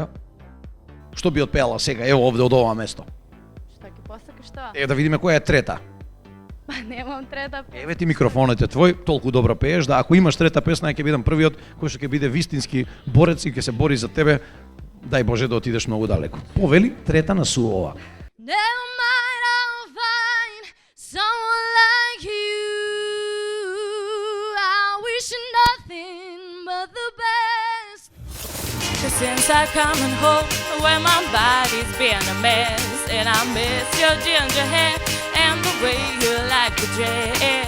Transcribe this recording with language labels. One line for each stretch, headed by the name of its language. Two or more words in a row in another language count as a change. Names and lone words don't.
Macedonian: Што би отпеала сега, ево овде од ова место? Што ќе посакаш тоа? Да видиме која е трета. Па немам трета песна. Еве ти микрофонот е твој, толку добро пееш, да ако имаш трета песна, ќе бидам првиот кој што ќе биде вистински борец и ќе се бори за тебе. Дај Боже да отидеш многу далеко. Повели трета на Суова.
English: Never mind, I'll find someone like you. I wish nothing but the best. 'Cause since I've come home, where my body's been a mess, and I miss your ginger hair and the way you like to dress.